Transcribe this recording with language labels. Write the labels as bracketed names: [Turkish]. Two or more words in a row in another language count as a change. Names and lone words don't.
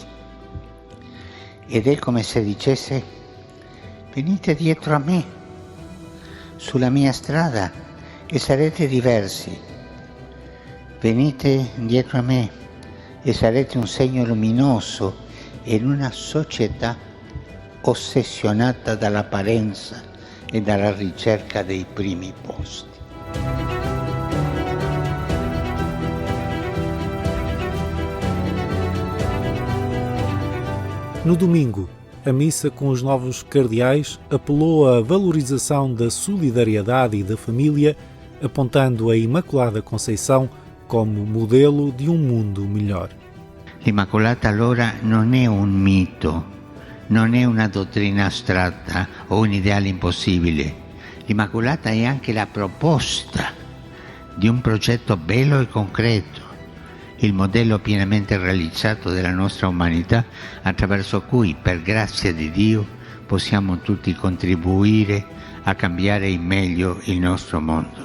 [Italian] Ed è come se dicesse: venite dietro a me, sulla mia strada, e sarete diversi. Venite dietro a me e sarete un segno luminoso in una società ossessionata dall'apparenza e dalla ricerca dei primi posti. [Portuguese] No domingo, a missa com os novos cardeais apelou à valorização da solidariedade e da família, apontando a Imaculada Conceição como modelo de um mundo melhor. [Italian] L'Immacolata allora non è un mito, non è una dottrina astratta o un ideale impossibile. L'Immacolata è anche la proposta di un progetto bello e concreto, il modello pienamente realizzato della nostra umanità, attraverso cui, per grazia di Dio, possiamo tutti contribuire a cambiare in meglio il nostro mondo.